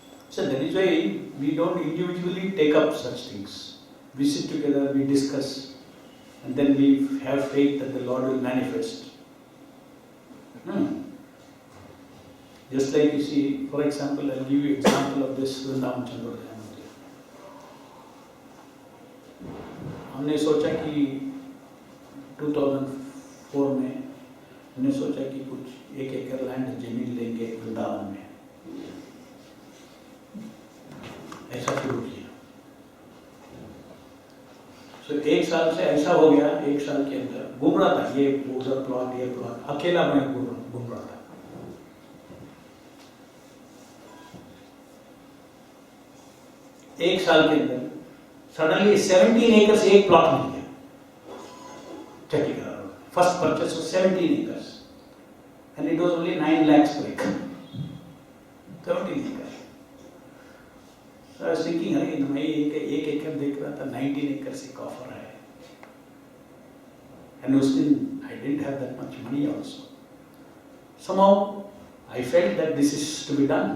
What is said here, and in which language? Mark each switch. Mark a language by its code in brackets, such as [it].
[en] So that is why we don't individually take up such things. We sit together, we discuss, and then we have faith that the Lord will manifest. Just like you see, for example, I'll give you an example of this Vrindavan Chandrodaya Mandir. [hi] हमने सोचा कि 2004 में हमने सोचा कि कुछ 1 एकड़ land जमीन लेंगे वृंदावन में, ऐसा शुरू किया. तो 1 साल से ऐसा हो गया, 1 साल के अंदर घूम रहा था, ये उधर प्लॉट, ये प्लॉट, अकेला मैं घूम रहा था. एक साल के अंदर सडनली 17 acres एक प्लॉट मिल गया. [en] Chandigarh first purchase was 17 acres and it was only 9 lakhs per acre. 17 acres. So I was thinking, [hi] अरे मैं एक एकड़ देख रहा था, 19 acres एक ऑफर है. [en] And [hi] उस दिन [en] I didn't have that much money also. Somehow I felt that this is to be done.